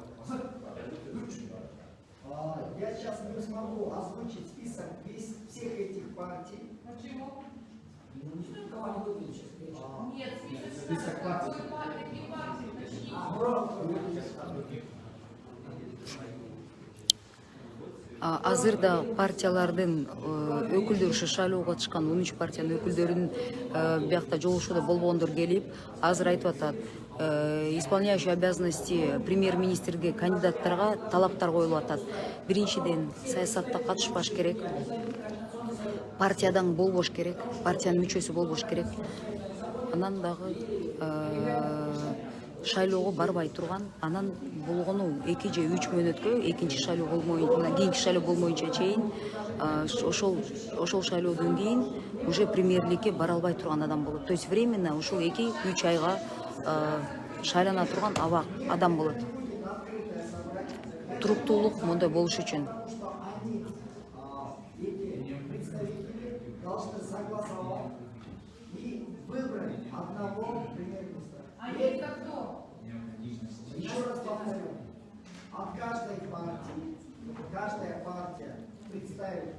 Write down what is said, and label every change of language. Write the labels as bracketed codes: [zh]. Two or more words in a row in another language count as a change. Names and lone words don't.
[ru] Я сейчас не смогу озвучить список всех этих партий. Почему? Кого они выглядят сейчас? Нет, список партий. Какие партии? Начните. [ky] Азырда партиялардын өкүлдөрү шайлоого чыккан 13 партиянын өкүлдөрүнүн биякта жолугушууда болбогондор келип, азыр айтып атат, [ru] исполняющий обязанности премьер-министрге [ky] кандидаттарга талаптар коюлуп атат. Биринчиден, саясатта катышпаш керек, партиядан болбош керек, партиянын мүчөсү болбош керек. Анан дагы шайлоого барбай турган, анан болгону 2 же 3 мөөнөткө экинчи шайлоо болмойюнча, кийинки шайлоо болмоюнча чейин ошол шайлоодон кийин уже премьерликке бара албай турган адам болот. [ru] То есть временно [ky] ушул 2-3 айга шайлана турган адам болот. Туруктуулук мондай болуш үчүн. [ru] Еще раз повторю, от каждая партия представит